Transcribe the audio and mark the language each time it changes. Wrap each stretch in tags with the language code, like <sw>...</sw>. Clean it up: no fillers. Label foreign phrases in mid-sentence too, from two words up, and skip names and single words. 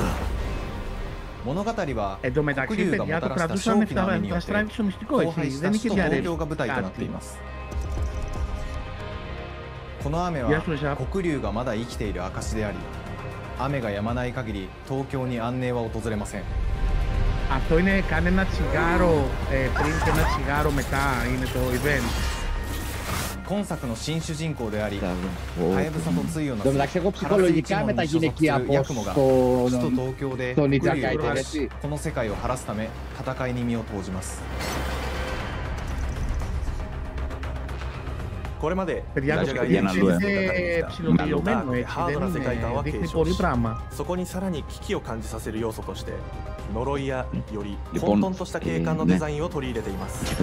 <ja>物語は黒龍がもたらした正気の雨によって荒廃した首都東京が舞台となっています。この雨は黒龍がまだ生きている証であり、雨が止まない限り東京に安寧は訪れません。</ja> <el>Αυτό είναι κάνε ένα τσιγάρο πριν και ένα τσιγάρο μετά, είναι το event.</el> <ja>今作の新主人公であり、ハヤブサとツイヨのカラス一門に所属するヤクモが首都東京で黒龍を倒し、この世界を晴らすため戦いに身を投じます。これまで忍者ガイデンシリーズの中に見たダークでハードな世界観は継承し、そこにさらに危機を感じさせる要素として呪いやより混沌とした景観のデザインを取り入れています。</ja>